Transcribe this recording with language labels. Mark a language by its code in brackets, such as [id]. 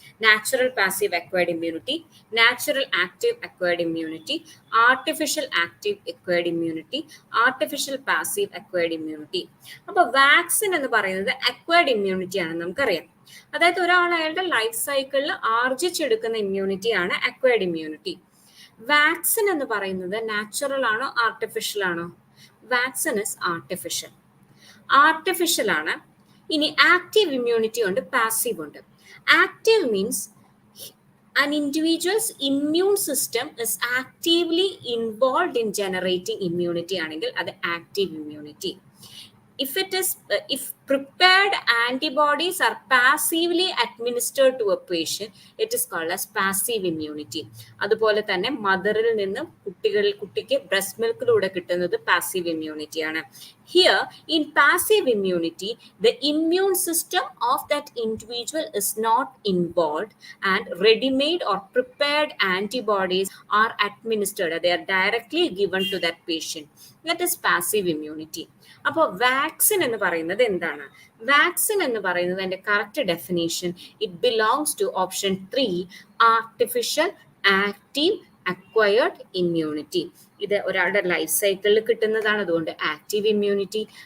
[en] Natural passive acquired immunity, natural active acquired immunity, artificial active acquired immunity, artificial passive acquired immunity. [ml] അപ്പോൾ vaccine എന്ന് പറയുന്നത് acquired immunity ആണെന്ന് നമുക്കറിയാം. അതായത് ഒരാൾ അയാളുടെ ലൈഫ് സൈക്കിളിൽ ആർജിച്ചെടുക്കുന്ന ഇമ്മ്യൂണിറ്റിയാണ് അക്വയർഡ് ഇമ്മ്യൂണിറ്റി. വാക്സിൻ എന്ന് പറയുന്നത് നാച്ചുറൽ ആണോ ആർട്ടിഫിഷ്യൽ ആണോ? [en] Vaccine is artificial. [ml] ആർട്ടിഫിഷ്യൽ ആണ്. ഇനി ആക്റ്റീവ് ഇമ്മ്യൂണിറ്റി ഉണ്ട്, പാസീവ് ഉണ്ട്. [en] Active means an individual's immune system is actively involved in generating immunity [ml] ആണെങ്കിൽ അത് active immunity. [en] If prepared antibodies are passively administered to a patient, it is called as passive immunity. [ml] അതുപോലെ തന്നെ മദറിൽ നിന്ന് കുട്ടിക്ക് breast മിൽക്കിലൂടെ കിട്ടുന്നത് passive immunity ആണ്. [en] Here, in passive immunity, the immune system of that individual is not involved and ready-made or prepared antibodies are administered. They are directly given to that patient. That is passive immunity. [ml] അപ്പോൾ vaccine എന്ന് പറയുന്നത് എന്താണ്? Vaccine എന്ന് പറയുന്നത് അതിന്റെ correct definition, [en] It belongs to option 3, artificial active acquired immunity. [ml] ഇത് ഒരാളുടെ life സൈക്കിളിൽ കിട്ടുന്നതാണ്, അതുകൊണ്ട് ആക്റ്റീവ് ഇമ്മ്യൂണിറ്റി.